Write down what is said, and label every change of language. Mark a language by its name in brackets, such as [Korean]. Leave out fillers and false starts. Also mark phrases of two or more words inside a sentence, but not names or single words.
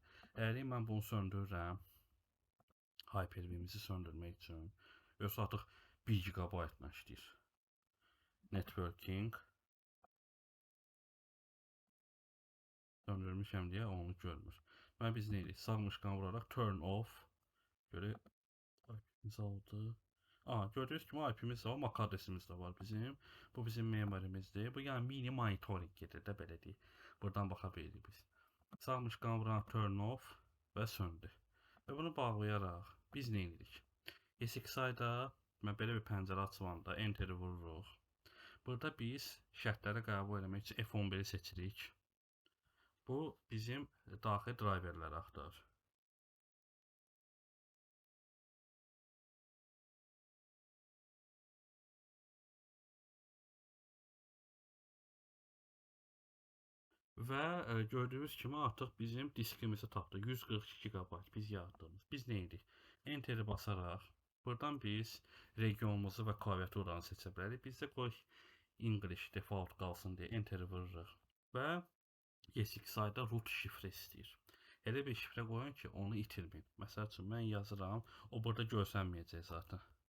[Azerbaijani] Əgər mən bunu söndürürəm, Hyper-V'mizi söndürmək üçün, yoxsa artıq 1 GB-la işləyir. Networking söndürmüşəm deyə onu görmür. Və biz nə edirik? Sağ mışqanı vuraraq [English] turn off. [Azerbaijani] Görək IP-miz aldı. Gördüyünüz kimi IP-miz var, MAC adresimiz də var bizim. Bu bizim memorimizdir. Bu yəni [English] mini monitoring [Azerbaijani] gedir də belə deyək. Buradan baxa bilirik biz. Sağ mışqanı vuraraq [English] turn off [Azerbaijani] və söndü. Və bunu bağlayaraq biz nə edirik? ESXi-da belə bir pəncərə açılanda Enter-i vururuq. Burada biz şərtləri qəbul etmək üçün F11-i seçirik. Bu bizim daxil driverləri axtarır. Və gördüyünüz kimi artıq bizim diskimizi tapdı. 142 GB biz yaratdığımız. Biz nə edirik? Enter-i basaraq buradan biz regionumuzu və klaviaturanı seçə bilərik. Bizdə qoy [English] English default [Azerbaijani] qalsın deyə Enter-i vururuq. Və ESXi-da root şifrə istəyir. Elə bir şifrə qoyun ki, onu itirməyin. Məsəl üçün mən yazıram, o burada görsənməyəcək zaten.